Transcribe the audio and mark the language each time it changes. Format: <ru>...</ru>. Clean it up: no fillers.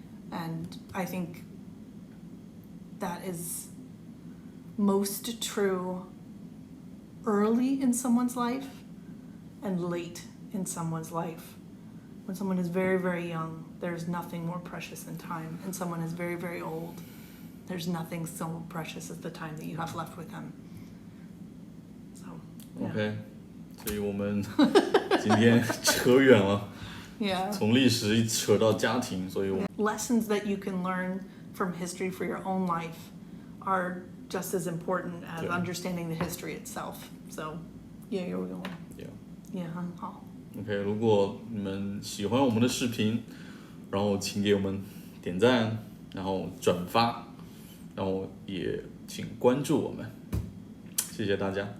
<en>And I think that is most true early in someone's life and late in someone's life. When someone is very, very young, there's nothing more precious than time. And someone is very, very old, there's nothing so precious as the time that you have left with them. So, yeah.</en> <zh>OK， 所以我们今天扯远了，</zh> <en>Yeah.</en> <zh>从历史一扯到家庭，所以我们</zh> <en>Lessons that you can learn from history for your own life are just as important as Yeah. understanding the history itself. So, yeah, you're going. yeah。</en> <zh>Yeah, 很好。 OK， 如果你们喜欢我们的视频，然后请给我们点赞，然后转发，然后也请关注我们，谢谢大家，</zh>